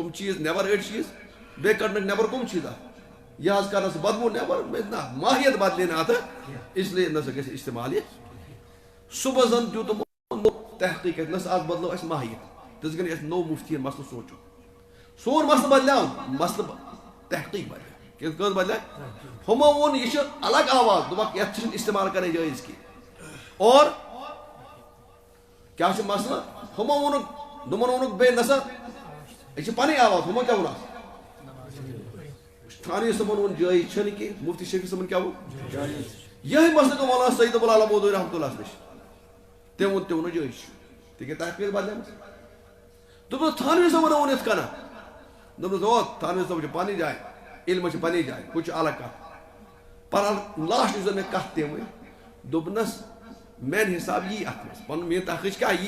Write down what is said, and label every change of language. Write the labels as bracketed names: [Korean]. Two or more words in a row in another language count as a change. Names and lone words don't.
[Kashmiri] چیٖز نٮ۪بر أڑۍ چیٖز بیٚیہِ کڑنٕکۍ نٮ۪بر کٕم چیٖز اتھ یہِ حظ کرنس بدبوٗ نٮ۪بر نہ ماہیت بدلے نہٕ اتھ اسلیے نسا گژھِ استعمال یہِ صبحس زن دیُت تِمو تحقیق نسا اتھ بدلو اسہِ ماہیت تِژھ گٔے اسہِ نوٚو مُفتی مسلہٕ سونٛچُن سون مسلہٕ بدلیو مسلہٕ تحقیق بدلیو کیٛاہ کٔژ بدلیو ہُمو ووٚن یہِ چھِ الگ آواز دوٚپکھ یتھ چھِنہٕ استعمال کرٕنۍ جٲیز کینٛہہ اور کیا مسئلہ ہمو وونُکھ دوٚپمن ووٚنُکھ بیٚیہِ نسا یہِ چھِ پنٕنۍ آواز ہُمو کیٛاہ ووٚن اتھ تھانوی صٲبن ووٚن جٲیز چھنہٕ کینٛہہ مفتی شفیع صٲبن کیٛاہ ووٚن یِہے مسلہٕ گوٚو مولانا سید ابو العلا مودودی [Arabic] رحمۃ اللہ [Kashmiri] نش تٔمۍ ووٚن تہِ ووٚنُن جٲیز چھُ تِکیٛازِ تحقیٖق بدلیمٕژ دوٚپُن تھانوی صٲبن ووٚن یِتھ کٔنۍ دوٚپنس او تھانوی صٲب چھِ پنٕنۍ جاے علمس چھِ پنٕنۍ جاے ہُہ چھُ الگ کتھ پر لاسٹ یُس زن مےٚ کتھ تٔمۍ ؤنۍ دوٚپنس میانہِ حساب یی اتھ منٛز پنُن میٲنۍ تحقیٖق کیٛاہ یی